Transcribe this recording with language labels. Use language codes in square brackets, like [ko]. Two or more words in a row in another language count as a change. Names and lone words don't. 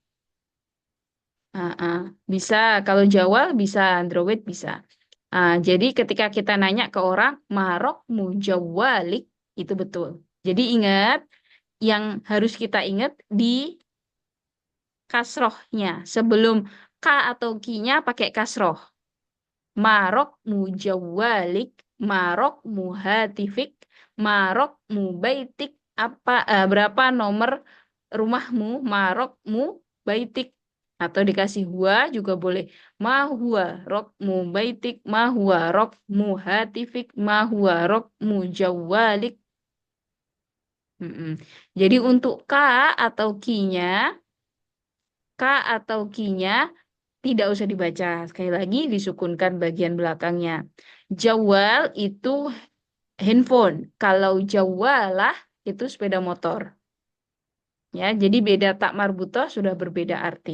[id] Bisa kalau jawal bisa Android bisa. Jadi ketika kita nanya ke orang, [ar] ما رقم جوالك, [id] itu betul. Jadi ingat, yang harus kita ingat di kasrohnya. Sebelum K atau Ki-nya pakai kasroh. [ar] ما رقم جوالك، ما رقم هاتفك، ما رقم بيتك. [id] Berapa nomor rumahmu, [ar] ما رقم بيتك. [id] Atau dikasih huwa juga boleh. [ar] ما هو رقم بيتك، ما هو رقم هاتفك، ما هو رقم جوالك. [id] Jadi untuk K atau Ki-nya tidak usah dibaca. Sekali lagi disukunkan bagian belakangnya. Jawal itu handphone. Kalau jawalah itu sepeda motor. Ya, jadi beda [ar] تاء مربوطة [id] sudah berbeda arti.